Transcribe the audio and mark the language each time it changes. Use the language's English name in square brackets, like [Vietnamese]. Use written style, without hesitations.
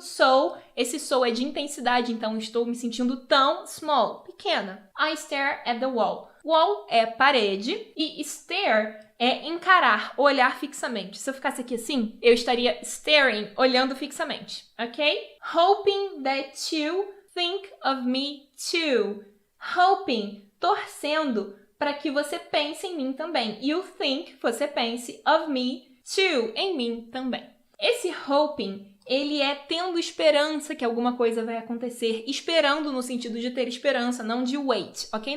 [Portuguese] So, esse so é de intensidade, então estou me sentindo tão small, pequena. [English] I stare at the wall. [Portuguese] Wall é parede e stare é encarar, olhar fixamente. Se eu ficasse aqui assim, eu estaria staring, olhando fixamente, ok? [English] Hoping that you think of me too. [Portuguese] Hoping, torcendo para que você pense em mim também. [English] You think, [Portuguese] você pense, [English] of me too, [Portuguese] em mim também. Esse hoping, ele é tendo esperança que alguma coisa vai acontecer. Esperando no sentido de ter esperança, não de wait, ok?